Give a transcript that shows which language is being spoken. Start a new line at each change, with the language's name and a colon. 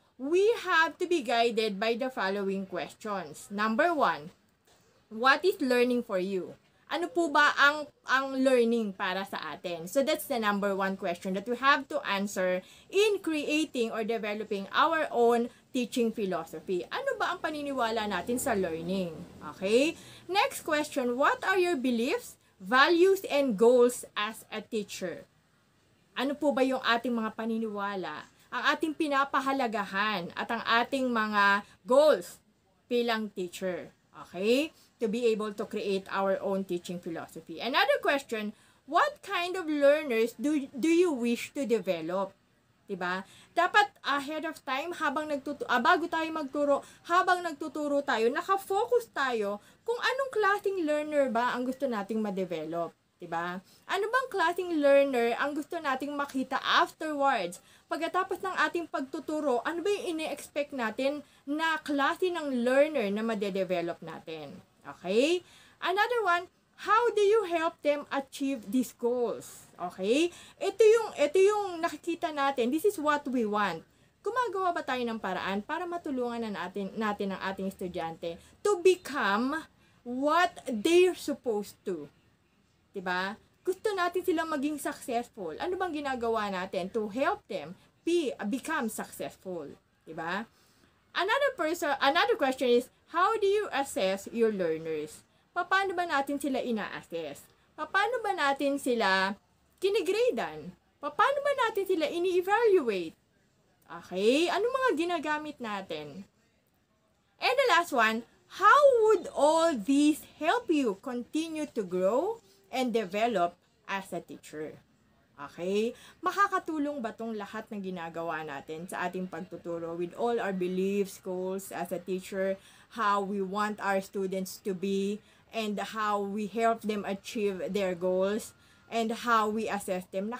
English: We have to be guided by the following questions. Number 1, what is learning for you?
Filipino: Ano po ba ang learning para sa atin?
English: So, that's the number 1 question that we have to answer in creating or developing our own teaching philosophy.
Filipino: Ano ba ang paniniwala natin sa learning?
English: Okay? Next question, what are your beliefs, values, and goals as a teacher?
Filipino: Ano po ba yung ating mga paniniwala, ang ating pinapahalagahan, at ang ating mga goals bilang teacher?
English: Okay? To be able to create our own teaching philosophy. Another question, what kind of learners do you wish to develop?
Filipino: Diba? Dapat
English: ahead of time,
Filipino: bago tayo magturo, habang nagtuturo tayo, nakafocus tayo kung anong klaseng learner ba ang gusto nating ma-develop. Diba? Ano bang klaseng learner ang gusto nating makita afterwards? Pagkatapos ng ating pagtuturo, ano ba yung ine-expect natin na klase ng learner na ma-develop natin?
English: Okay? Another one, how do you help them achieve these goals? Okay?
Filipino: Ito yung nakikita natin.
English: This is what we want.
Filipino: Gumagawa ba tayo ng paraan para matulungan natin ang ating estudyante
English: to become what they're supposed to?
Filipino: Diba? Gusto natin silang maging successful. Ano bang ginagawa natin
English: to help them become successful?
Filipino: Diba?
English: Another question is, how do you assess your learners?
Filipino: Paano ba natin sila ina-assess? Paano ba natin sila kinigradean? Paano ba natin sila ini-evaluate? Okay? Ano mga ginagamit natin?
English: And the last one, how would all these help you continue to grow and develop as a teacher? Okay?
Filipino: Makakatulong ba tong lahat ng ginagawa natin sa ating pagtuturo
English: with all our beliefs, goals as a teacher, how we want our students to be, and how we help them achieve their goals, and how we assess them?